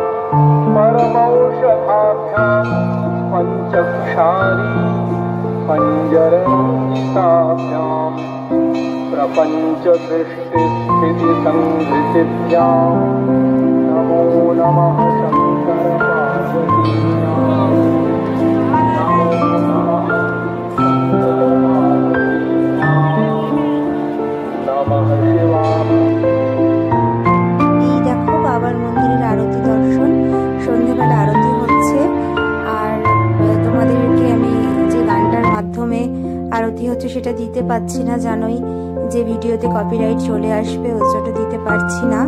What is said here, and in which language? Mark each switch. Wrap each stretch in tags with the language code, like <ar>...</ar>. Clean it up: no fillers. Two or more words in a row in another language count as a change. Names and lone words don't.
<sa>परमौषधाभ्यां पंचक्षारी पंजरहिताभ्यां प्रपंच सृष्टि स्थिति संहृतिभ्यां नमो नमः शंकर पार्वतीभ्यां नमो नमः शंकर पार्वतीभ्यां नमः शिवाय।</sa> <bn>এই দেখো বাবার মন্দিরের আরতি দর্শন, সন্ধ্যেবেলা আরতি হচ্ছে। আর তোমাদেরকে আমি যে গানটার মাধ্যমে আরতি হচ্ছে সেটা দিতে পারছি না, জানোই যে ভিডিওতে কপিরাইট চলে আসবে, ওই জন্য দিতে পারছি না।</bn>